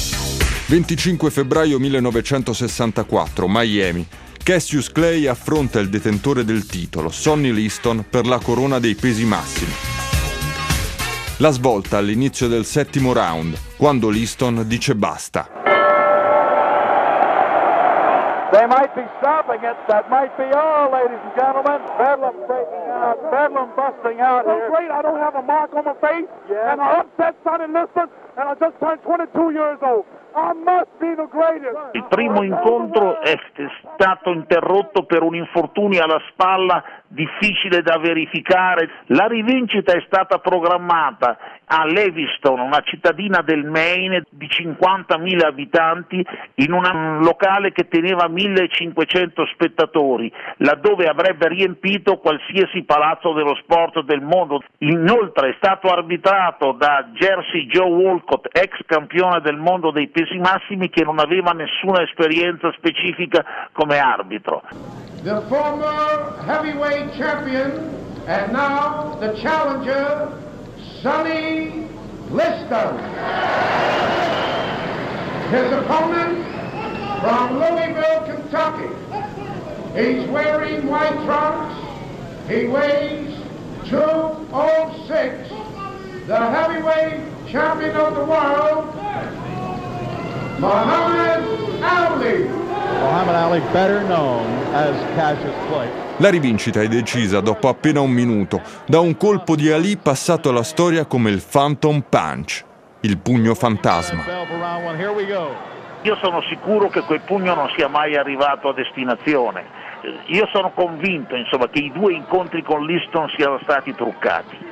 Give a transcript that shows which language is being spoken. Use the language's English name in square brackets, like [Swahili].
[Italian] Il 25 febbraio 1964, Miami. Cassius Clay affronta il detentore del titolo, Sonny Liston, per la corona dei pesi massimi. La svolta all'inizio del settimo round, quando Liston dice basta. [English] They might be stopping it, that might be all, ladies and gentlemen. Bedlam breaking out, Bedlam busting out here. I'm great, I don't have a mark on my face, yeah. And I upset Sonny Liston, and I just turned 22 years old. [Italian] Il primo incontro è stato interrotto per un infortunio alla spalla difficile da verificare. La rivincita è stata programmata a Lewiston, una cittadina del Maine di 50.000 abitanti, in un locale che teneva 1.500 spettatori, laddove avrebbe riempito qualsiasi palazzo dello sport del mondo. Inoltre è stato arbitrato da Jersey Joe Walcott, ex campione del mondo dei pesi massimi, che non aveva nessuna esperienza specifica come arbitro. [English] The former heavyweight champion and now the challenger, Sonny Liston. His opponent from Louisville, Kentucky. He's wearing white trunks. He weighs 206. The heavyweight champion of the world, Muhammad Ali, better known as Cassius Clay. [Italian] La rivincita è decisa dopo appena un minuto da un colpo di Ali passato alla storia come il Phantom Punch, il pugno fantasma. Io sono sicuro che quel pugno non sia mai arrivato a destinazione. Io sono convinto, insomma, che i due incontri con Liston siano stati truccati.